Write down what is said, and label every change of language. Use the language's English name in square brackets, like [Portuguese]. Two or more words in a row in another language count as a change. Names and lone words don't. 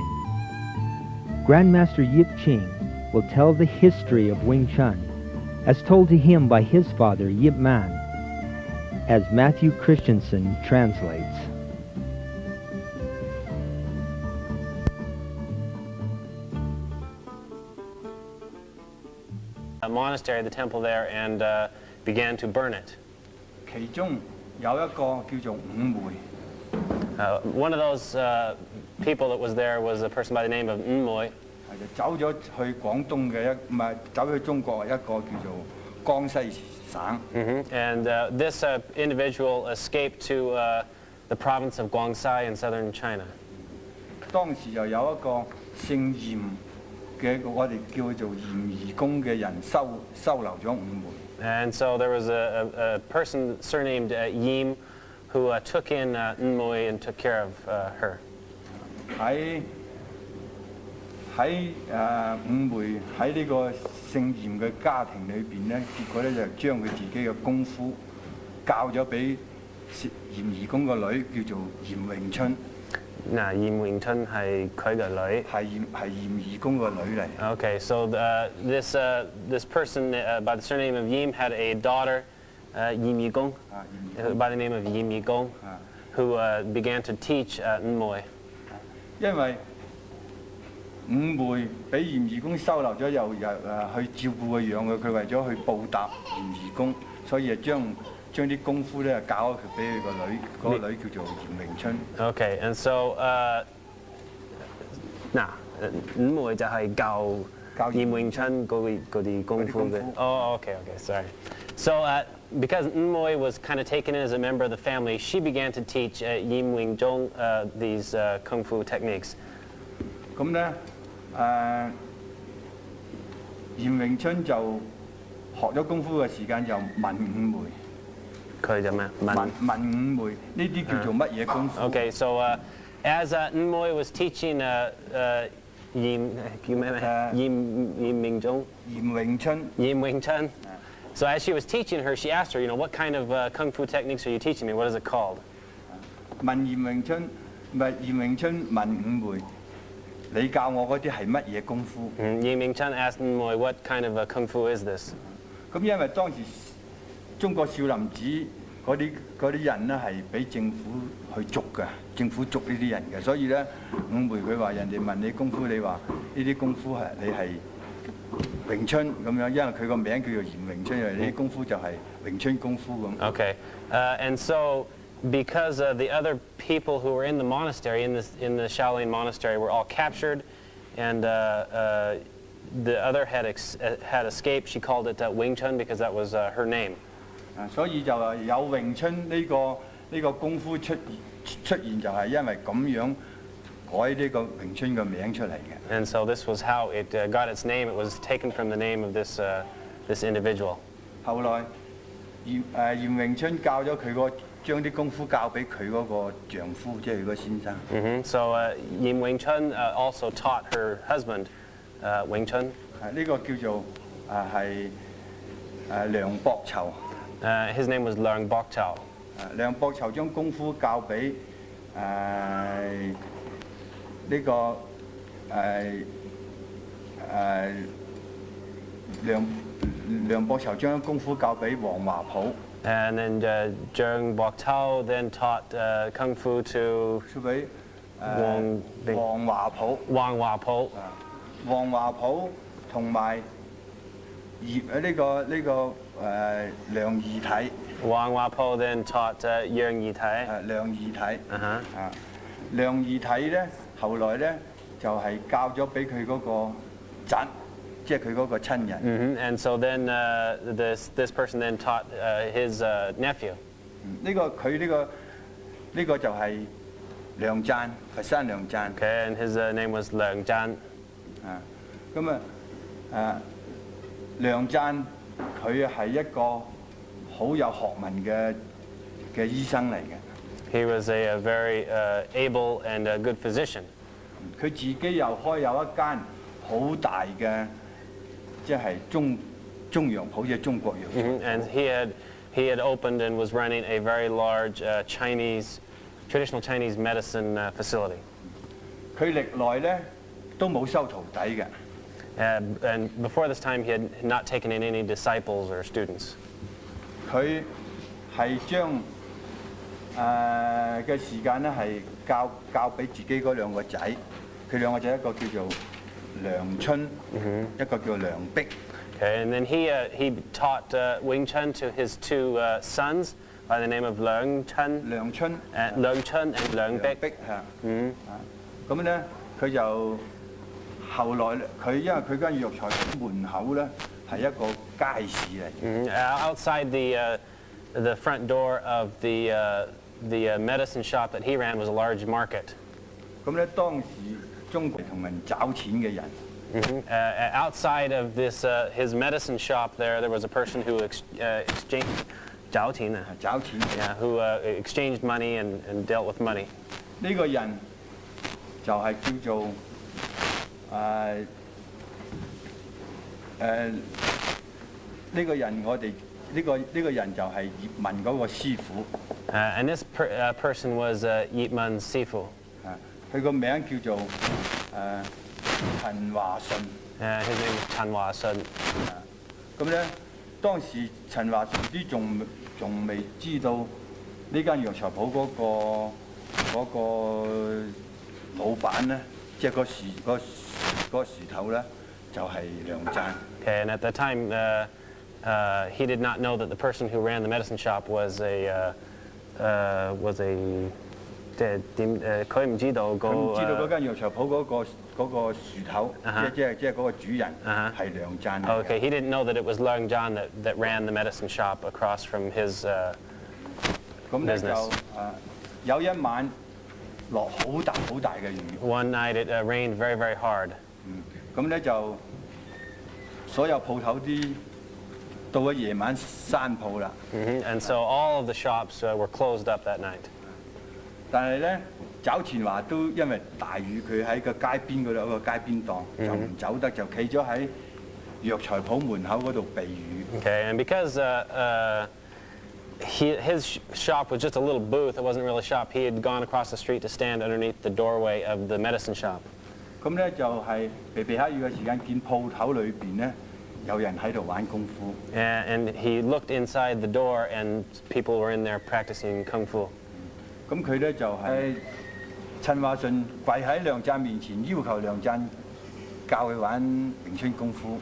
[English] Grandmaster Ip Ching will tell the history of Ving Tsun as told to him by his father, Ip Man, as Matthew Christensen translates. A monastery, the temple there, and began to burn it. [Cantonese] 其中有一個叫做五梅。 [English] One of those people that was there was a person by the name of Nmoy. [Cantonese] 係就走咗去廣東嘅唔係走去中國一個叫做江西省。 [English] And this individual escaped to the province of Guangxi in southern China. [Cantonese] 當時又有一個姓嚴嘅，我哋叫做嚴義公嘅人收留咗五梅。 And so there was a person surnamed Yim who took in Nmoy and took care of her. 喺五梅喺呢個姓嚴嘅家庭裏邊咧，結果咧就將佢自己嘅功夫教咗俾嚴義公個女，叫做嚴詠春。嗱，嚴詠春係佢嘅女，係嚴義公個女嚟。 [English] Okay, so this person by the surname of Yim had a daughter, Yim Yigong, by the name of Yim Yigong, who began to teach Nmoy. [Cantonese] 因為五梅俾嚴義公收留咗，又去照顧佢養佢，佢為咗去報答嚴義公，所以就將啲功夫咧教咗佢俾佢個女，嗰個女叫做嚴詠春。 [English] Okay, and so [Cantonese] 五梅就係教嚴詠春嗰啲功夫嘅。 [English] Oh, okay, sorry. So because Nmoy was kind of taken in as a member of the family, she began to teach Yim Wing-zhong these kung fu techniques. [Cantonese] 咁咧嚴詠春就學咗功夫嘅時間就問五梅。佢就咩？問五梅呢啲叫做乜嘢功夫 [English] ？Okay, so as Nmoy was teaching Yim Wing-zhong, Yim Wing-chun. So as she was teaching her, she asked her, what kind of kung fu techniques are you teaching me? What is it called? [Cantonese] 問嚴詠春，唔係嚴詠春問五梅，你教我嗰啲係乜嘢功夫？ [English] Yim Wing-chun asked Nmoy, what kind of kung fu is this? [Cantonese] 咁因為當時中國少林寺嗰啲人咧係俾政府去捉㗎，政府捉呢啲人嘅，所以咧五梅佢話人哋問你功夫，你話呢啲功夫你係詠春咁樣，因為佢個名叫做嚴詠春，因為呢啲功夫就係詠春功夫咁。 [English] Okay, and so because the other people who were in the monastery, in the Shaolin monastery, were all captured, and the other had escaped, she called it Wing Chun because that was her name. [Cantonese] 所以就話有詠春呢個功夫出現，就係因為咁樣改呢個詠春嘅名出嚟嘅。 [English] And so this was how it got its name. It was taken from the name of this individual. [Cantonese] 後來嚴詠春教咗佢將啲功夫教俾佢嗰個丈夫，即係佢個先生。 [English] So Yim Wing-chun also taught her husband Wing Chun. [Cantonese] 呢個叫做係梁博籌。 [English] His name was Leung Bok Chao. [Cantonese] 梁博籌將功夫教俾呢個梁博籌將功夫教俾黃華普。 [English] And then Leung Bok Chao then taught kung fu to [Cantonese] 俾黃華普。黃華普。黃華普同埋梁儀體。 [English] Wang Wapo then taught Yang Yitai. [Cantonese] 梁儀體。 Uh-huh. 梁儀體咧，後來咧就係教咗俾佢嗰個侄，即係佢嗰個親人。 [English] And so then this person then taught his nephew. [Cantonese] 呢個就係梁贊，佛山梁贊。 [English] Okay, and his name was Leung Jan. [Cantonese] 梁贊佢係一個好有學問嘅醫生嚟嘅。 [English] He was a very able and good physician. [Cantonese] 佢自己又開有一間好大嘅，即係中藥鋪，即係中國藥。 [English] And he had opened and was running a very large traditional Chinese medicine facility. [Cantonese] 佢歷來咧都冇收徒弟嘅。 [English] And before this time, he had not taken in any disciples or students. [Cantonese] 佢係將嘅時間咧係教俾自己嗰兩個仔，佢兩個仔一個叫做梁春，一個叫梁碧。 [English] Okay, and then he taught Wing Chun to his two sons by the name of Leung Chun, Leung Chun and Leung Bik. [Cantonese] 碧咁咧佢就後來佢因為佢間藥材門口咧係一個街市嚟。 [English] Outside the front door of the medicine shop that he ran was a large market. [Cantonese] 咁咧當時中國同人找錢嘅人。 [English] Outside of his medicine shop, there was a person who exchanged 找錢 yeah, who exchanged money and dealt with money. [Cantonese] 呢個人就係叫做呢個人我哋呢個人就係葉問嗰個師傅。 [English] And this person was Ip Man Sifu. [Cantonese] 佢個名叫做陳華順。 [English] His name was Chan Hua Sun. [Cantonese] 咁咧，當時陳華順啲仲未知道呢間藥材鋪嗰個老闆咧，即係個樹頭咧，就係梁贊。 [English] Okay, and at the time, he did not know that the person who ran the medicine shop was a [Cantonese] 佢唔知道嗰間藥材鋪嗰個樹頭，即係嗰個主人係梁贊。 [English] Okay, he didn't know that it was Leung Jan that ran the medicine shop across from his business. [Cantonese] 有一晚落好大嘅雨。 [English] One night it rained very, very hard. [Cantonese] 咁咧就所有鋪頭啲到咗夜晚閂鋪啦。 [English] And so all of the shops were closed up that night. [Cantonese] 但係咧，找錢華都因為大雨，佢喺個街邊嗰度有個街邊檔，就唔走得，就企咗喺藥材鋪門口嗰度避雨。 [English] Okay, and because his shop was just a little booth, it wasn't really a shop, he had gone across the street to stand underneath the doorway of the medicine shop. [Cantonese] 咁咧就係避下雨嘅時間，見鋪頭裏邊咧有人喺度玩功夫。 [English] And he looked inside the door, and people were in there practicing kung fu. [Cantonese] 咁佢咧就係陳華順跪喺梁贊面前，要求梁贊教佢玩詠春功夫。